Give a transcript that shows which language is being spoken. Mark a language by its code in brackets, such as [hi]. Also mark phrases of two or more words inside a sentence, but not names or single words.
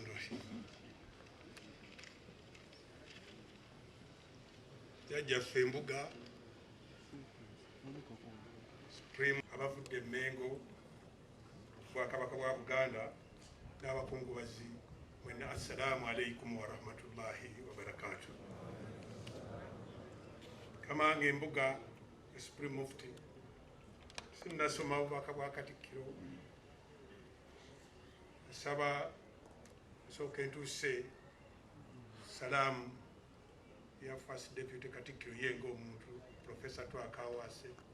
[lg] Jajjaffe Embuga Supreme abavudde Mengo Bwakabaka bwa Buganda n'abakungubazi mwenna [ar] السلام عليكم ورحمة الله وبركاته. [lg] Kamange Embuga Supreme Mufti sinnasoma obubaka bwa Katikkiro nsaba nsooke ntuuse salaamu ya [en] First Deputy [lg] Katikkiro yenga omuntu Professor Twakawase